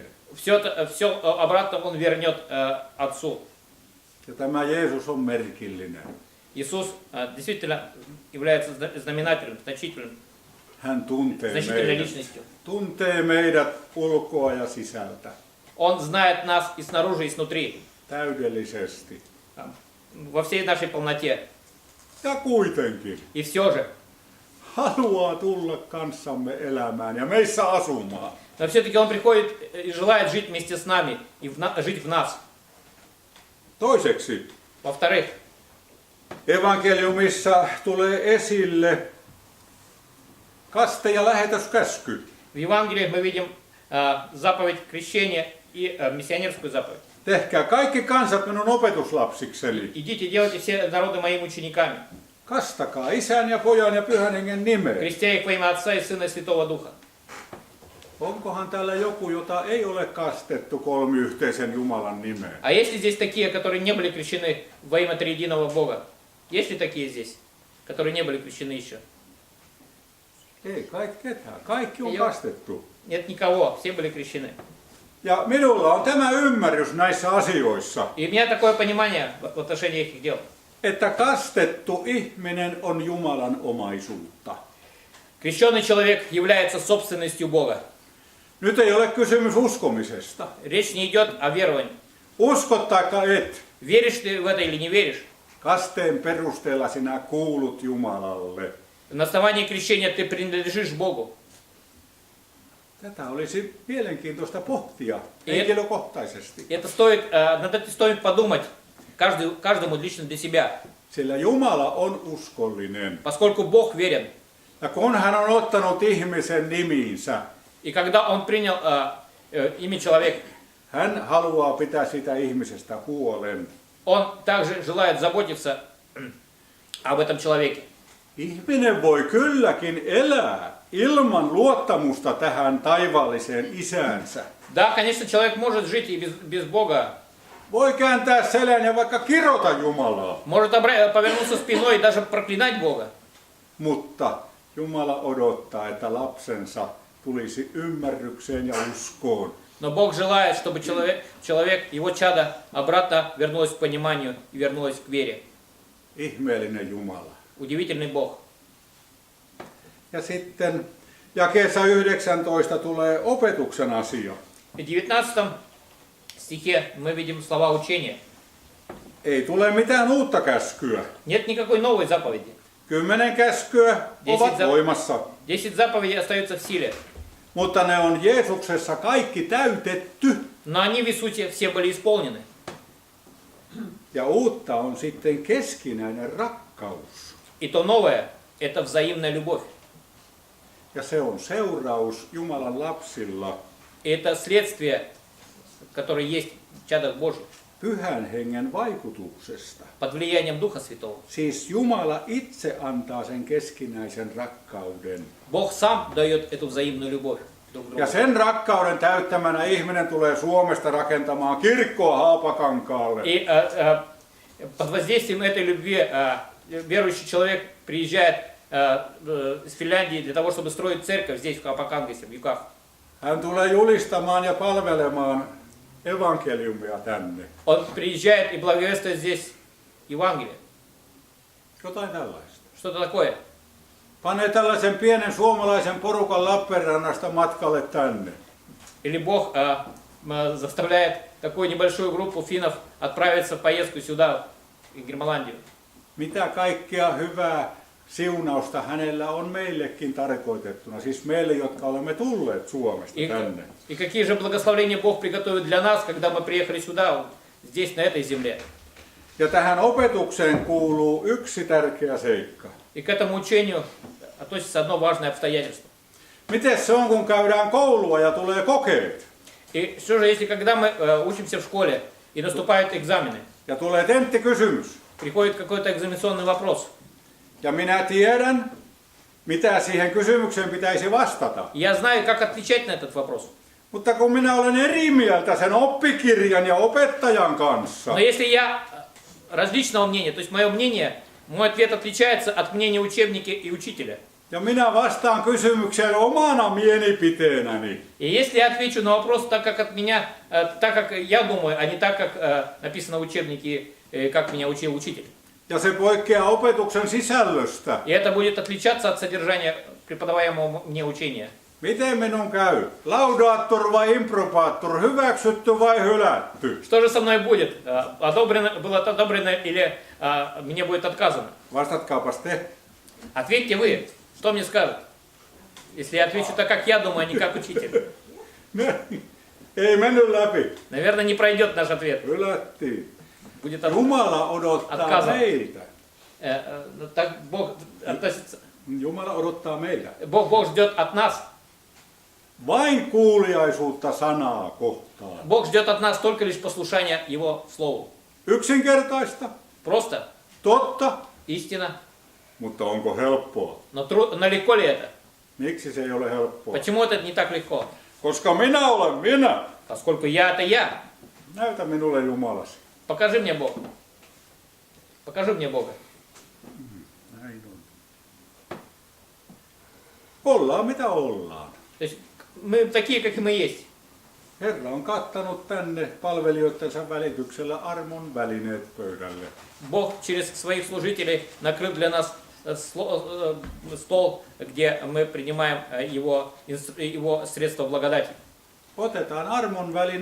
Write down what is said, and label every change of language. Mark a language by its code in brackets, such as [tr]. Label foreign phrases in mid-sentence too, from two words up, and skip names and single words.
[ru] все обратно Он вернет Отцу. [fi] Ja tämä Jeesus on merkillinen. [ru] Иисус действительно является знаменателем, [fi] Hän tuntee [ru] значительной [fi] meidät. [ru] личностью. [fi] Tuntee meidät ulkoa ja sisältä. [ru] Он знает нас и снаружи, и снутри, [fi] Täydellisesti. [ru] во всей нашей полноте. [fi] Ja kuitenkin [ru] И все же, [fi] haluaa tulla kanssamme elämään ja meissä asumaan. [ru] но все-таки Он приходит и желает жить вместе с нами, и жить в нас. [fi] Toiseksi, [ru] Во-вторых, [fi] evankeliumissa tulee esille kaste- ja lähetyskäsky. [ru] в Евангелии мы видим заповедь крещения и миссионерскую заповедь. [fi] Tehkää kaikki kansat minun opetuslapsikseni. [ru] Идите, делайте все народы моими учениками, [fi] Kastakaa isän ja pojan ja pyhän hengen nimeen. [ru] крестя их во имя Отца и Сына и Святого Духа. [fi] Onkohan täällä joku, jota ei ole kastettu kolmiyhteisen Jumalan nimeen? [ru] А есть ли здесь такие, которые не были крещены во имя триединого Бога? Есть ли такие здесь, которые не были крещены еще? [fi] Ei kai ketään. Kaikki on Ei ole. kastettu. [ru] Нет никого, все были крещены. [fi] Ja minulla on tämä ymmärrys näissä asioissa, [ru] И у меня такое понимание в отношении этих дел. [fi] että kastettu ihminen on Jumalan omaisuutta. [ru] Крещенный человек является собственностью Бога. [fi] Nyt ei ole kysymys uskomisesta. [ru] Речь не идет о веровании. [fi] Uskot taikka et, [ru] Веришь ты в это или не веришь? [fi] kasteen perusteella sinä kuulut Jumalalle. [ru] на основании крещения ты принадлежишь Богу. [fi] Tätä olisi mielenkiintoista pohtia Et- henkilökohtaisesti. [ru] Это стоит, над этим стоит подумать каждому лично для себя. [fi] Sillä Jumala on uskollinen. [ru] Поскольку Бог верен. [fi] Ja kun hän on ottanut ihmisen nimiinsä, [ru] И когда Он принял имя человека, [fi] hän haluaa pitää sitä ihmisestä huolen. [ru] Он также желает заботиться об этом человеке. [fi] Ihminen voi kylläkin elää ilman luottamusta tähän taivaalliseen isäänsä. [ru] Да, конечно, человек может жить и без Бога. [fi] Voi kääntää selän ja vaikka kirota Jumalaa, [ru] Может повернуться спиной и даже проклинать Бога. [fi] mutta Jumala odottaa, että lapsensa tulisi ymmärrykseen ja uskoon. [ru] Но Бог желает, чтобы человек, его чадо, обратно вернулось к пониманию и вернулось к вере. [fi] Ihmeellinen Jumala. [ru] Удивительный Бог. [fi] Ja sitten jakeessa 19 tulee opetuksen asia. [ru] В 19 стихе мы видим слова учения. [fi] Ei tule mitään uutta käskyä. [ru] Нет никакой новой заповеди. [fi] 10 käskyä ovat voimassa, [ru] 10 заповедей остаются в силе. [fi] mutta ne on Jeesuksessa kaikki täytetty. [ru] Но они в Иисусе все были исполнены. [fi] Ja uutta on sitten keskinäinen rakkaus. [ru] И то новое – это взаимная любовь. [fi] Ja se on seuraus Jumalan lapsilla [ru] И это следствие, которое есть в чадах Божьих, [fi] Pyhän hengen vaikutuksesta. [ru] под влиянием Духа Святого. [fi] Siis Jumala itse antaa sen keskinäisen rakkauden. [ru] Бог сам дает эту взаимную любовь друг к другу. [fi] Ja sen rakkauden täyttämänä ihminen tulee Suomesta rakentamaan kirkkoa Haapakankaalle. [ru] И под воздействием этой любви верующий человек приезжает из Финляндии для того, чтобы строить церковь здесь, в Капакангесе, в Юках. [fi] Hän tulee julistamaan ja palvelemaan evankeliumia tänne. [ru] Он приезжает и благовествует здесь Евангелие. [fi] Jotain tällaista. [ru] Что-то такое. [fi] Panee tällaisen pienen suomalaisen porukan Lappeenrannasta matkalle tänne. [ru] Или Бог заставляет такую небольшую группу финнов отправиться в поездку сюда, в Германландию. [fi] Mitä kaikkea hyvää siunausta hänellä on meillekin tarkoitettuna, siis meille, jotka olemme tulleet Suomesta tänne. [ru] И какие же благословения Бог приготовит для нас, когда мы приехали сюда, здесь, на этой земле. [fi] Ja tähän opetukseen kuuluu yksi tärkeä seikka. [ru] И к этому учению относится одно важное обстоятельство. [fi] Miten se on, kun käydään koulua ja tulee kokeet? [ru] И что же, если когда мы учимся в школе и наступают экзамены, [fi] Ja tulee tenttikysymys. [ru] приходит какой-то экзаменационный вопрос, [fi] Ja minä tiedän, mitä siihen kysymykseen pitäisi vastata. [ru] я знаю, как отвечать на этот вопрос. [fi] Mutta kun minä olen eri mieltä sen oppikirjan ja opettajan kanssa, [ru] Но если я различного мнения, то есть мое мнение, мой ответ отличается от мнения учебника и учителя. [fi] ja minä vastaan kysymykseen omana mielipiteenäni, [ru] И если я отвечу на вопрос так, как от меня, так, как я думаю, а не так, как написано в учебнике, как меня учил учитель. [fi] ja se poikkeaa opetuksen sisällöstä, [ru] И это будет отличаться от содержания преподаваемого мне учения. [fi] miten minun käy? Laudaattor vai improbaattor, hyväksytty vai hylätty? [ru] Что же со мной будет? Было одобрено или мне будет отказано? [fi] Vastatkaapas te. [ru] Ответьте вы, что мне скажут? Если я отвечу так, как я думаю, а не как учитель. [fi] Ei mennyt läpi. [ru] Наверное, не пройдет наш ответ. [fi] Hylättiin. [ru] Будет [fi] Jumala odottaa [ru] Отказа. [fi] meiltä. [ru] Так Бог относится. [fi] Jumala odottaa meiltä. [ru] Бог ждет от нас. [fi] Vain kuuliaisuutta sanaa kohtaan. [ru] Бог ждет от нас только лишь послушания Его Слову. [fi] Yksinkertaista, [ru] Просто, [fi] totta, [ru] истина. [fi] mutta onko helppoa? [ru] Но легко ли это? [fi] Miksi se ei ole helppoa? [ru] Почему это не так легко? [fi] Koska minä olen minä. [ru] Поскольку я это я. [fi] Näytä minulle Jumalasi. [ru] Покажи мне Бога. Покажи мне Бога. [fi] Näin on. Ollaan mitä ollaan. [ru] То есть мы такие, как и мы есть. [fi] Herra on kattanut tänne palvelijoittensa välityksellä armon välineet pöydälle. [ru] Бог через своих служителей накрыл для нас стол, где мы принимаем его средства благодати. [fi] Otetaan armon välineet vastaan.